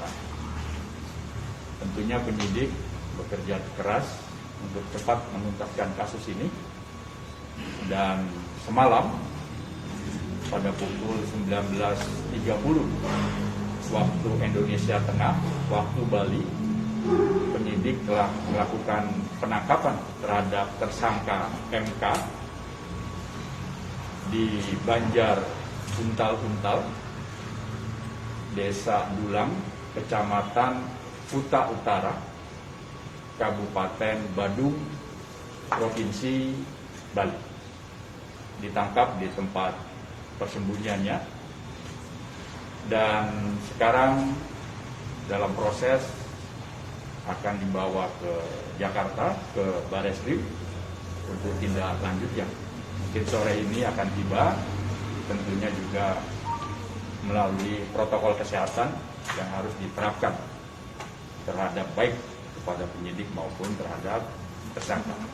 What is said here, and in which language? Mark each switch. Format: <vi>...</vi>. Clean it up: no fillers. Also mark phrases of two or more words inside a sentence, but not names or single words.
<id>Tentunya penyidik bekerja keras untuk cepat menuntaskan kasus ini, dan semalam pada pukul 19.30 waktu Indonesia Tengah, waktu Bali, penyidik telah melakukan penangkapan terhadap tersangka MK di Banjar Untal-Untal, Desa Dulang, Kecamatan Kuta Utara, Kabupaten Badung, Provinsi Bali. Ditangkap di tempat persembunyiannya, dan sekarang dalam proses akan dibawa ke Jakarta, ke Barreskrim untuk tindak lanjut yang mungkin sore ini akan tiba, tentunya juga melalui protokol kesehatan yang harus diterapkan terhadap baik kepada penyidik maupun terhadap tersangka.</id>